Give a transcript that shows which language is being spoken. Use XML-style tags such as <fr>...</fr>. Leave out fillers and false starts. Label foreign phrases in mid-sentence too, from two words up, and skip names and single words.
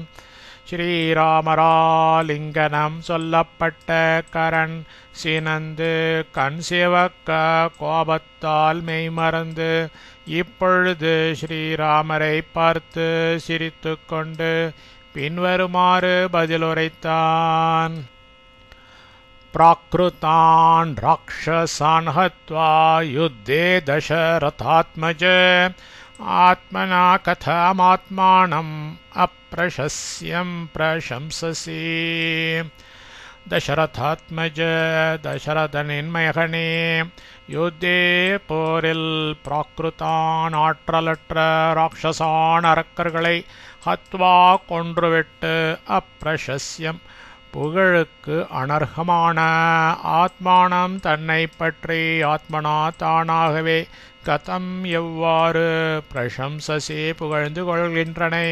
<ta>ஸ்ரீராமராலிங்கனம் சொல்லப்பட்ட கரண் சினந்து கண் சிவக்க கோபத்தால் மெய்மறந்து இப்பொழுது ஸ்ரீராமரை பார்த்து சிரித்து கொண்டு பின்வருமாறு பதிலுரைத்தான்.</ta> <sa>प्राकृतान् राक्षसान् हत्वा युद्धे दशरथात्मज आत्मना कथमात्मानम् अप्रशस्यं प्रशंससि.</sa> <ta>दशरथात्मज தசரதனின் மகனே, யுத்தே போரில் பிராக்ருதான் ஆற்றலற்ற ராட்சசான் அரக்கர்களை ஹத்வா கொன்றுவிட்டு அப்பிரசஸ்யம் புகழுக்கு அனர்ஹமான ஆத்மானம் தன்னை பற்றி ஆத்மனா தானாகவே கதம் எவ்வாறு பிரசம்சசே புகழ்ந்து கொள்கின்றனை.</ta>